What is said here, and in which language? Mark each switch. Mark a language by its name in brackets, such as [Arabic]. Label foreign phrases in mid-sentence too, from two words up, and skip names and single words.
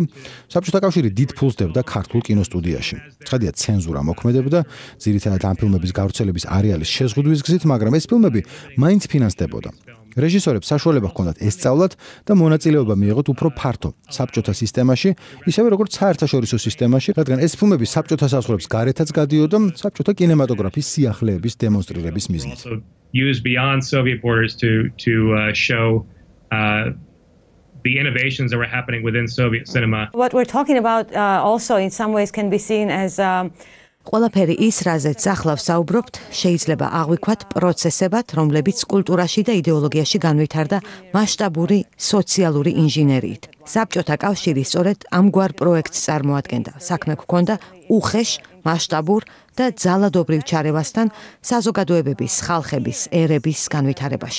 [Georgian] საბჭოთა კავშირი დიდ ფულს დებდა ქართულ კინოსტუდიაში. ცხადია, ცენზურა მოქმედებდა, ძირითადად ამ ფილმების გავრცელების არეალის შეზღუდვის გზით, მაგრამ ეს ფილმები მაინც ფინანსდებოდა. რეჟისორებს საშუალება ჰქონდათ ესწავლათ და მონაწილეობა მიეღოთ უფრო ფართო საბჭოთა სისტემაში, ისევე როგორც საერთაშორისო სისტემაში, რადგან ეს ფილმები საბჭოთა საზღვრებს გარეთაც გადიოდა საბჭოთა კინემატოგრაფის სიახლეების დემონსტრირების მიზნით. [English] Used beyond Soviet borders to show the innovations that were happening within Soviet cinema. What we're talking about also in some ways can be seen as [Georgian] ყველაფერი ის, რაზეც ახლა ვსაუბრობთ, შეიძლება აღვიქვათ პროცესებად, რომლებიც კულტურაში და იდეოლოგიაში განვითარდა მასშტაბური სოციალური ინჟინერიით. საბჭოთა კავშირი სწორედ ამგვარ პროექტს წარმოადგენდა. საქმე ჰქონდა უხეშ, მასშტაბურ და ძალადობრივ ჩარევასთან საზოგადოებების, ხალხების, ერების განვითარებაში.